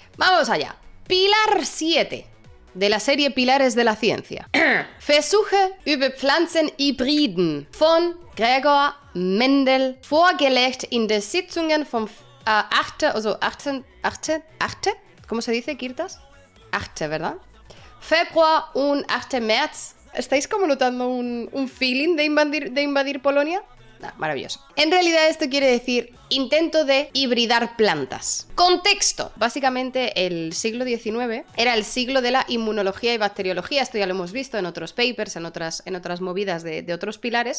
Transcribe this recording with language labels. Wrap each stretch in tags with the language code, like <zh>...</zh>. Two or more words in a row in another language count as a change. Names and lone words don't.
<es>Vamos allá. Pilar 7 de la serie Pilares de la Ciencia.</es> <de>Versuche über Pflanzenhybriden von Gregor Mendel, vorgelegt in den Sitzungen vom 8,</de> <es>¿cómo se dice, Kirtas? 8, ¿verdad?</es> <de>Februar und 8 März.</de> <es>¿Estáis como notando un feeling de invadir Polonia? Maravilloso. En realidad esto quiere decir intento de hibridar plantas. Contexto. Básicamente el siglo XIX era el siglo de la inmunología y bacteriología. Esto ya lo hemos visto en otros papers, en otras movidas de otros pilares.</es>